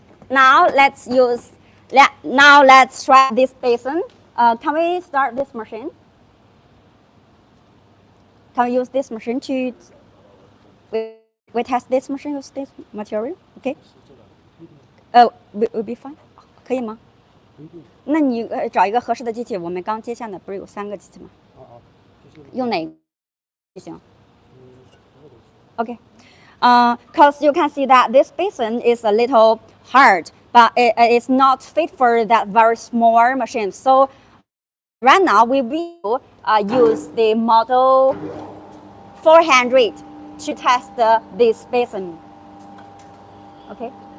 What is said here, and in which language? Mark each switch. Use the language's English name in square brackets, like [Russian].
[English] Now let's shred this basin. Can we start this machine? Can we use this machine to we test this machine with this material? Okay. Will be fine. [Chinese] 可以吗？那你找一个合适的机器。我们刚接线的不是有3个机器吗？用哪个行？Okay. [English] Because you can see that this basin is a little hard, but it's not fit for that very small machine. So right now we will use the model 400 to test this basin. Okay.